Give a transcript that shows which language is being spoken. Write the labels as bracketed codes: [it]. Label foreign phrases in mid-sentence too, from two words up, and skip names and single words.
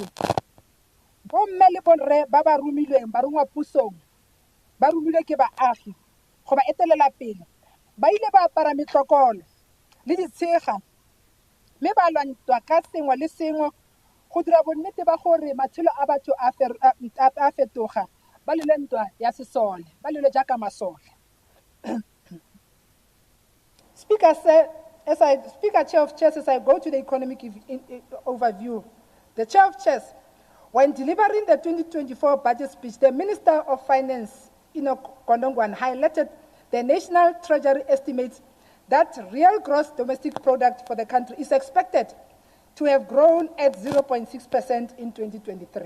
[tn] Bomme le borre ba ba romilweng ba rongwa pusong ba romilwe ke baagi go ba etelela pele ba ile ba apara metlokolo le ditshega mme ba lwantwa ka sengwe le sengwe go dira bonnete ba gore matshelo a batho a fetoga ba lele ntwa ya sesole ba lele jaaka masole. [en] Speaker, Chair of Chairs, as I go to the economic overview, the Chair of Chairs, when delivering the 2024 budget speech, the Minister of Finance, Kondongwan, highlighted the National Treasury estimates that real gross domestic product for the country is expected to have grown at 0.6% in 2023.